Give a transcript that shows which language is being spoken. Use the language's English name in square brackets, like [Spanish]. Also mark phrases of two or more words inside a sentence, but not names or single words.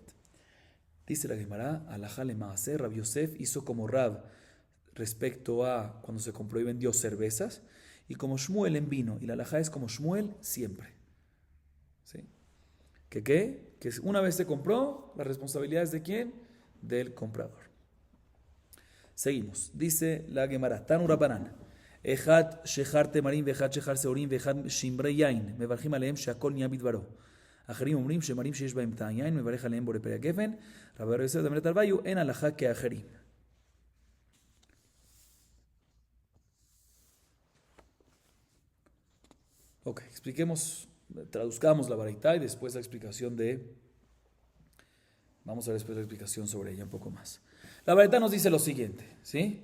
[Spanish] Dice la Gemara, [Hebrew] הלכה למעשה, [Spanish] Rabbi Yosef hizo como Rab respecto a cuando se compró y vendió cervezas, y como Shmuel en vino, y la alajá es como Shmuel siempre. ¿Sí? ¿Que qué? Que una vez se compró, la responsabilidad es ¿de quién? Del comprador. Seguimos. Dice la Gemara, [Hebrew] תנו רבנן אחד שכר תמרים ואחד שכר שעורים ואחד שמרי יין מברכים עליהם שהכל נהיה בדברו. אחרים אומרים שמרים שיש בהם טעם יין מברך עליהם בורא פרי הגפן. רבי יוסף דמלת הרוויו אין הלכה כאחרים. [Spanish] Ok, traduzcamos la baraita y después la explicación vamos a ver después la explicación sobre ella un poco más. La baraita nos dice lo siguiente, ¿sí?